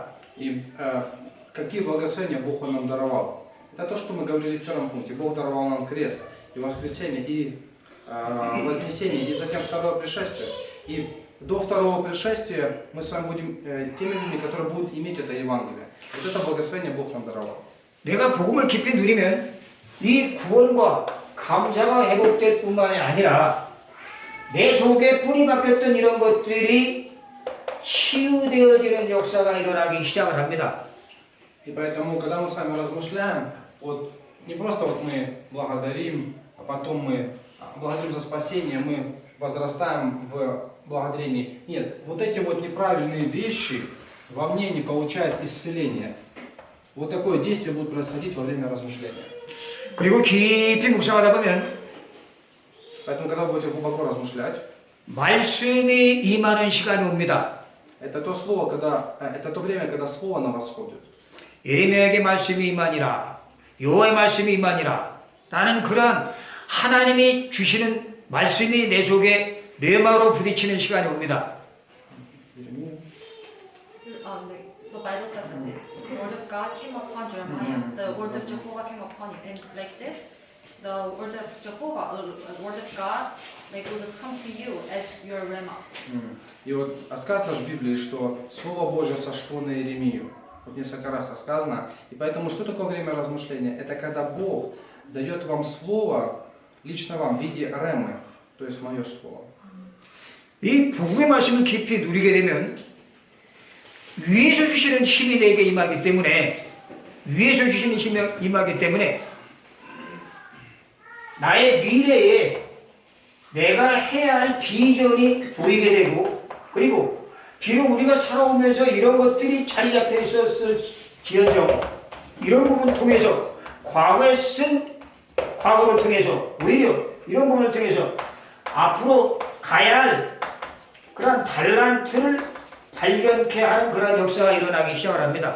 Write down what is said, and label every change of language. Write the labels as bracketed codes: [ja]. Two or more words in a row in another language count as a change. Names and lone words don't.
[ru] И какие благословения Бог нам даровал? Это то, что мы говорили в первом пункте. Бог даровал нам крест, и воскресение, и вознесение, и затем второе пришествие. И до второго пришествия мы с вами будем теми людьми, которые будут иметь это Евангелие. Вот это благословение Бог нам даровал. [ko] 내가 복음을 깊이 누리면 이 구원과 감사가 회복될 뿐만이 아니라 내 속에 뿌리 박혔던 이런 것들이 치유되어지는 역사가 일어나기 시작을 합니다. [ru] И поэтому, когда мы с вами размышляем, вот не просто вот мы благодарим, а потом мы благодарим за спасение, мы возрастаем в благодарении. Нет, вот эти вот неправильные вещи во мне не получают исцеления. Вот такое действие будет происходить во время размышления. [ko] 그리고 깊이 묵상하다 보면 [ru] Поэтому, когда вы будете глубоко размышлять, [ko] 말씀이 임하는 시간이 옵니다. [ru] это то слово, это то время, когда слово на вас сходит. [ko] 예레미야에게 말씀이 임하니라, 여호와의 말씀이 임하니라 라는 그러한 하나님이 주시는 말씀이 내 속에 뇌마로 부딪히는 시간이 옵니다. [en] The Bible says that this word of God came upon Jeremiah. The word of Jehovah came upon him, and like this, the word of Jehovah, the word of God, like will just come to you as your rema. [ru] И вот сказано в Библии, что Слово Божье сошло на Иеремию. Вот несколько раз сказано. И поэтому что такое время размышления? Это когда Бог дает вам слово, лично вам, в виде ремы, то есть мое слово. [ko] 이 복음의 말씀을 깊이 누리게 되면 위에서 주시는 힘이 내게 임하기 때문에 위에서 주시는 힘이 임하기 때문에 나의 미래에 내가 해야 할 비전이 보이게 되고, 그리고 비록 우리가 살아오면서 이런 것들이 자리 잡혀 있었을 지연정 이런 부분 통해서 과거에 쓴 과거를 통해서 오히려 이런 부분을 통해서 앞으로 가야 할 그런 달란트를 발견케 하는 그런 역사가 일어나기 시작을 합니다.